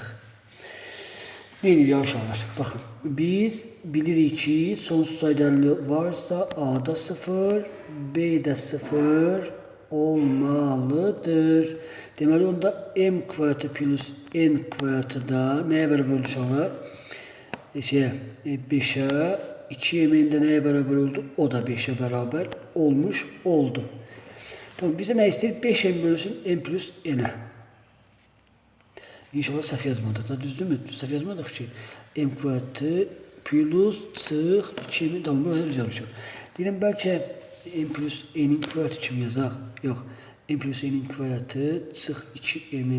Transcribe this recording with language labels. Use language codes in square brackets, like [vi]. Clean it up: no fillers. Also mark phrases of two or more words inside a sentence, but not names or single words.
[az] Neyini ya uşaqlar? Baxın, biz bilirik ki, sonsuz sayılarlı varsa A-da 0, B-də 0 olmalıdır. Deməli, onda m kvadratı plus n kvadratı da nəyə bərabər oldu uşaqlar? [tr] 5'e 2m'in neye beraber oldu? O da 5'e beraber olmuş oldu. Tamam, bize ne istedik? 5m bölünsün n plus n'e. [az] İnşallah səhv yazmadık da, düzdür mü? Səhv yazmadık ki. M kvadratı plus çıx 2m'in tamam, böyle düz yazmışıq. Deyirəm, bəlkə m plus n'in kvadratı kimi yazaq. Yox, m plus n'in kvadratı çıx 2m'in.